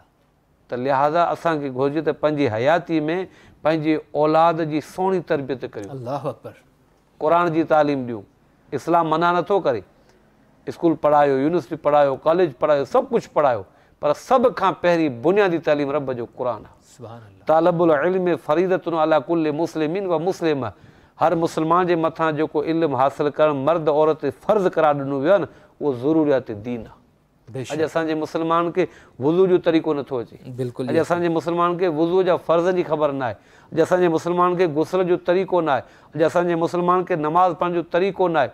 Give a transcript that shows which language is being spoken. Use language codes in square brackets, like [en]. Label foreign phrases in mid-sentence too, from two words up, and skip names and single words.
[sd] त लिहाज़ा असांखे घुरिजे त पंहिंजी हयाती में पंहिंजे औलाद जी सुहिणी तरबियत करियूं। [ar] الله أكبر. [sd] क़ुर जी तालीम ॾियूं। इस्लाम मना नथो करे, स्कूल पढ़ायो, यूनिवर्सिटी पढ़ायो, कॉलेज पढ़ायो, सभु कुझु पढ़ायो, पर सभ खां पहिरीं बुनियादी तालीम रब जो क़ुर आहे। [ar] طلب العلم فريضة على كل مسلم ومسلمة, [sd] हर मुस्लमान जे मथां जेको इल्मु हासिलु करणु मर्द औरत फ़र्ज़ु करार ॾिनो वियो आहे न, उहो ज़रूरियात दीन आहे। अॼु असांजे मुस्लमान खे वुज़ू जो तरीक़ो नथो अचे, बिल्कुलु अॼु असांजे मुस्लमान खे वुज़ू जा फ़र्ज़ जी ख़बर न आहे, अॼु असांजे मुस्लमान खे गुस्ल जो तरीक़ो न आहे, अॼु असांजे मुस्लमान खे नमाज़ पढ़ण जो तरीक़ो न आहे।